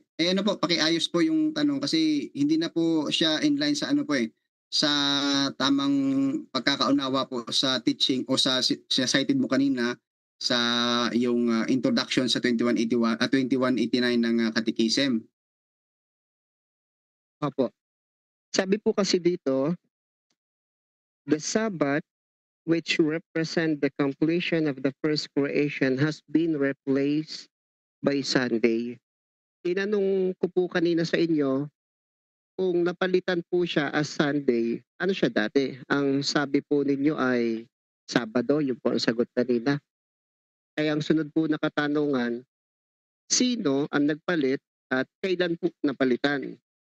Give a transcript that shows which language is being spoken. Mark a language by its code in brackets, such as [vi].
[tl] Ano po, pakiayos po yung tanong kasi hindi na po siya in line sa ano po sa tamang pagkakaunawa po sa teaching o sa cited mo kanina sa yung introduction sa 2189 ng Catechism. Opo. Sabi po kasi dito, [en] the Sabbath, which represent the completion of the first creation, has been replaced by Sunday. [tl] Tinanong ko po kanina sa inyo, kung napalitan po siya as Sunday, ano siya dati? Ang sabi po ninyo ay Sabado, yun po ang sagot kanina. Kaya ang sunod po na katanungan, sino ang nagpalit at kailan po napalitan?